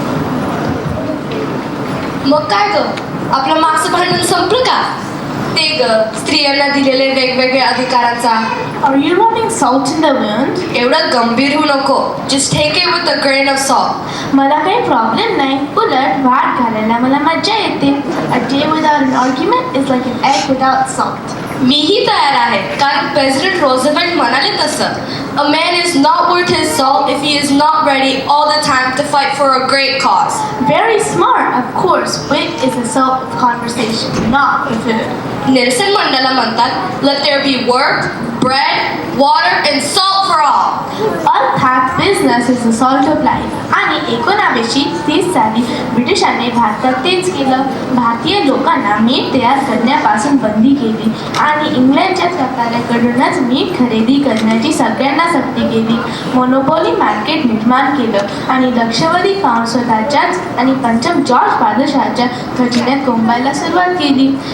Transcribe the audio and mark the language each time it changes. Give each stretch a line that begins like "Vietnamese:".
Marathi: मग काय ग, आपलं मागचं भांडण संपलं का? ते ग, स्त्रियांना दिलेले वेगवेगळे अधिकारांचा.
English: Are you rubbing salt in the wound?
Marathi: एवढं गंभीर होऊ नको.
English: Just take it with a grain of salt.
Marathi: मला काही प्रॉब्लेम नाही, उलट वाट घालायला मला मज्जा येते.
English: A day without an argument is like an egg without salt.
Marathi: मीही तयार आहे, कारण प्रेसिडेंट रोझवेल्ट म्हणाले तसं.
English: A man is not worth his salt if he is not ready all the time to fight for a great cause. Very smart, of course. Wit is the salt of conversation, not the food. Nelson Mandela
Marathi: म्हणतात,
English: let there be work, bread, water and salt for all.
Marathi: अर्थात
English: Business is the salt of life.
Marathi: आणि 1930 साली ब्रिटिशांनी भारतात तेच केलं. भारतीय लोकांना मीठ तयार करण्यापासून बंदी केली आणि इंग्लंडच्या सरकारकडूनच मीठ खरेदी करण्याची सगळ्यांना सक्ती केली. मोनोपोली मार्केट निर्माण केलं आणि लक्षावधी पाऊंड स्वतःच्याच आणि पंचम जॉर्ज बादशाहच्या खजिन्यात कोंबायला सुरुवात केली.